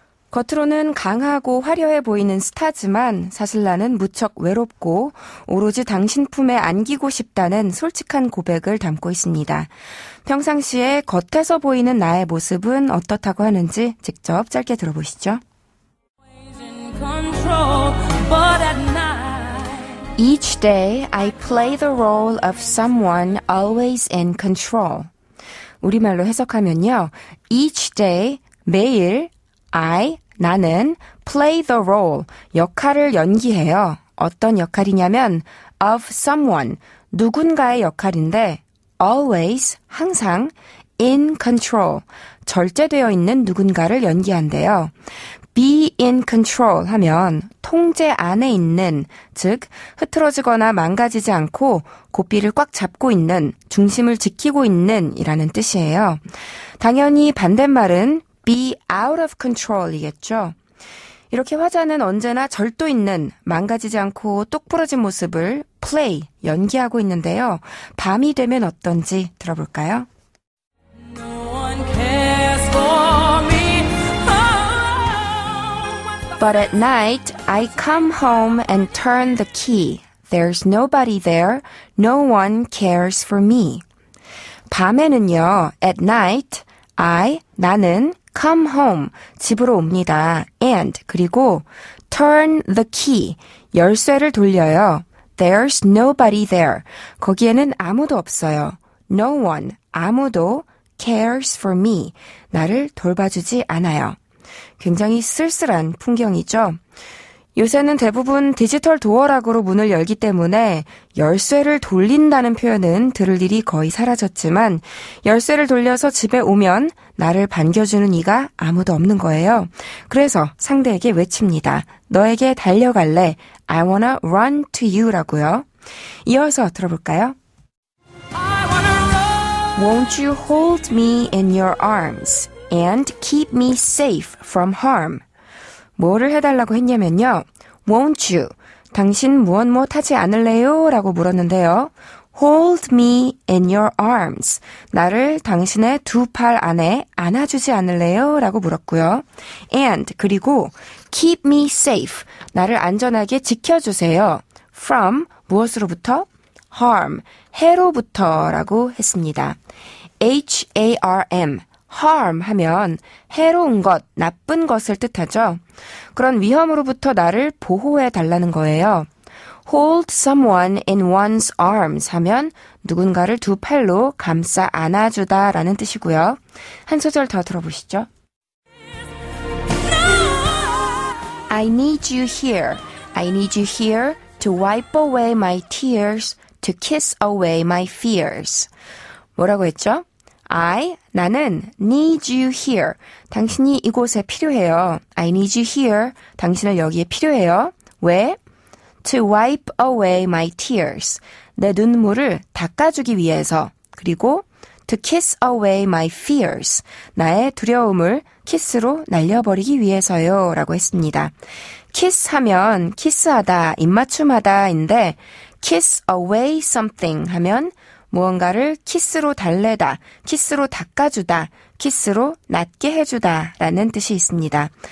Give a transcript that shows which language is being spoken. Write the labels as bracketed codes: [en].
[ko] 겉으로는 강하고 화려해 보이는 스타지만 사실 나는 무척 외롭고 오로지 당신 품에 안기고 싶다는 솔직한 고백을 담고 있습니다. 평상시에 겉에서 보이는 나의 모습은 어떻다고 하는지 직접 짧게 들어보시죠. [en] Each day I play the role of someone always in control. [ko] 우리말로 해석하면요. [en] Each day, [ko] 매일, 나는 [en] play the role, [ko] 역할을 연기해요. 어떤 역할이냐면 [en] of someone, [ko] 누군가의 역할인데 [en] always, [ko] 항상 [en] in control, [ko] 절제되어 있는 누군가를 연기한대요. [en] be in control [ko] 하면 통제 안에 있는, 즉 흐트러지거나 망가지지 않고 고삐를 꽉 잡고 있는, 중심을 지키고 있는 이라는 뜻이에요. 당연히 반대말은 [en] be out of control [ko] 이겠죠. 이렇게 화자는 언제나 절도 있는, 망가지지 않고 똑부러진 모습을 play, 연기하고 있는데요. 밤이 되면 어떤지 들어볼까요? [en] No one cares for me. But at night, I come home and turn the key. There's nobody there. No one cares for me. [ko] 밤에는요, [en] at night, [ko] 나는 [en] come home, [ko] 집으로 옵니다. [en] And, [ko] 그리고 [en] turn the key, [ko] 열쇠를 돌려요. [en] There's nobody there. [ko] 거기에는 아무도 없어요. [en] No one, [ko] 아무도 [en] cares for me. [ko] 나를 돌봐주지 않아요. 굉장히 쓸쓸한 풍경이죠. 요새는 대부분 디지털 도어락으로 문을 열기 때문에 열쇠를 돌린다는 표현은 들을 일이 거의 사라졌지만 열쇠를 돌려서 집에 오면 나를 반겨주는 이가 아무도 없는 거예요. 그래서 상대에게 외칩니다. 너에게 달려갈래? [en] I wanna run to you [ko] 라고요. 이어서 들어볼까요? [en] Won't you hold me in your arms and keep me safe from harm? [ko] 뭐를 해달라고 했냐면요. [en] Won't you? [ko] 당신 무엇 하지 않을래요? 라고 물었는데요. [en] Hold me in your arms. [ko] 나를 당신의 두 팔 안에 안아주지 않을래요? 라고 물었고요. [en] And, [ko] 그리고 [en] keep me safe. [ko] 나를 안전하게 지켜주세요. From, 무엇으로부터? harm, 해로부터 라고 했습니다. H-A-R-M, harm 하면 해로운 것, 나쁜 것을 뜻하죠. 그런 위험으로부터 나를 보호해 달라는 거예요. [en] Hold someone in one's arms [ko] 하면 누군가를 두 팔로 감싸 안아주다 라는 뜻이고요. 한 소절 더 들어보시죠. [en] I need you here. I need you here to wipe away my tears, to kiss away my fears. [ko] 뭐라고 했죠? 나는 [en] need you here. [ko] 당신이 이곳에 필요해요. [en] I need you here. [ko] 당신을 여기에 필요해요. 왜? [en] To wipe away my tears. [ko] 내 눈물을 닦아주기 위해서. 그리고 [en] to kiss away my fears. [ko] 나의 두려움을 키스로 날려버리기 위해서요. 라고 했습니다. kiss 하면 키스하다, 입맞춤하다인데 [en] kiss away something [ko] 하면 무언가를 키스로 달래다, 키스로 닦아주다, 키스로 낫게 해주다 라는 뜻이 있습니다.